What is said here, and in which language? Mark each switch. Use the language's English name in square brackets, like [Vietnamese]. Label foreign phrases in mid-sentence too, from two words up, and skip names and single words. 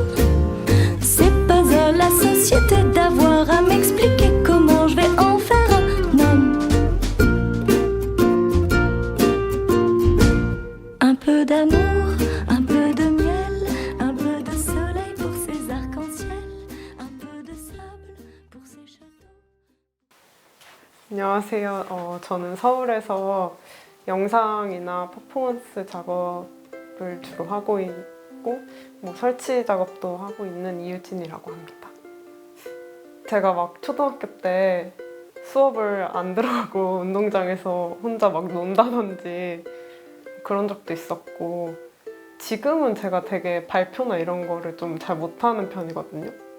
[French] C'est pas à la société d'avoir à m'expliquer comment je vais en faire un homme. Un peu d'amour, un peu de miel, un peu de soleil pour ces arcs-en-ciel, un peu de sable pour ces châteaux. [Korean] 안녕하세요. 저는 서울에서 영상이나 퍼포먼스 작업을 주로 하고 있고 뭐 설치 작업도 하고 있는 이유진이라고 합니다. 제가 막 초등학교 때 수업을 안 들어가고 운동장에서 혼자 막 논다든지 그런 적도 있었고, 지금은 제가 되게 발표나 이런 거를 좀 잘 못하는 편이거든요.